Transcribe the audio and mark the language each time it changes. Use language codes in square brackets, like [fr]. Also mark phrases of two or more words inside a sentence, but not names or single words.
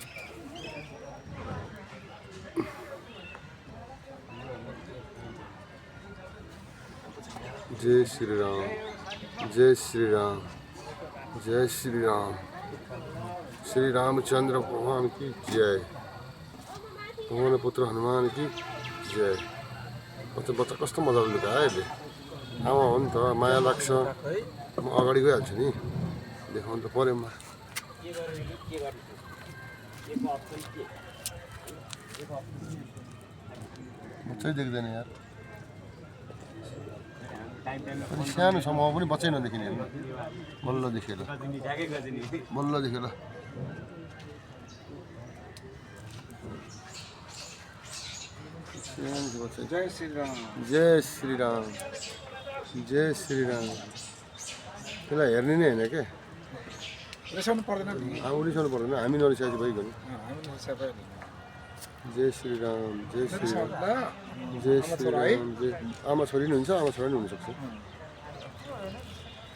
[hi] जय श्री राम, जय श्री राम, जय श्री राम। श्री रामचंद्र भगवान की जय, पवन पुत्र हनुमान की जय। [ne] बच्चा बच्चा कस्तो मजाले लुगायो अहिले। आमा हो नि त, माया लाग्छ। म अगाडि गइहाल्छु नि, देखाउनु त पऱ्यो म। बच्चै देख्दैन यार, सानो छ, म पनि बच्चै नदेखिने हेर्नु। बल्ल देखेँ ल, बल्ल देखेँ ल। [hi] जय श्री राम, जय श्री राम, जय श्री राम। [ne] त्यसलाई हेर्ने नै होइन क्या, रिसाउनु पर्दैन नि, रिसाउनु पर्दैन, हामी नरिसाएपछि भइगयो नि। हामी नरिसाए [hi] जय श्री राम, जय श्री राम, [ne] नि। [hi] जय श्री राम। [ne] जय आमा छोरी नि हुन्छ, आमा छोरा नि हुनसक्छ।